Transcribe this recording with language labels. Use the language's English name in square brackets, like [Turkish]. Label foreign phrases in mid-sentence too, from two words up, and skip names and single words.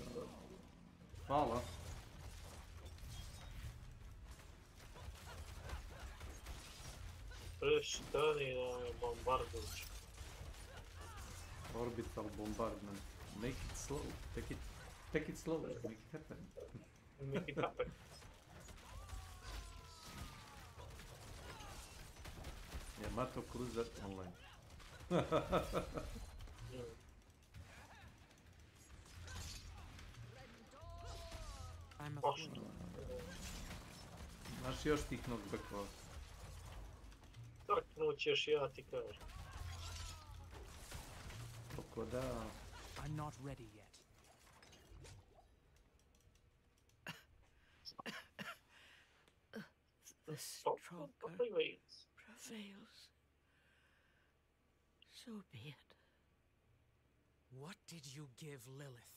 [Croatian] Hvala. Prestani da me bombardujući. [English] Orbital bombardment. Make it slow. Take it slow. Make it happen. Make it happen. Yamato Cruiser Online. I'm afoot. [Croatian] Znaš još tih knockbackova? Trknut ćeš, ja ti kažem. Oko da... [English] I'm not ready yet. The stronger prevails. So be it. What did you give Lilith?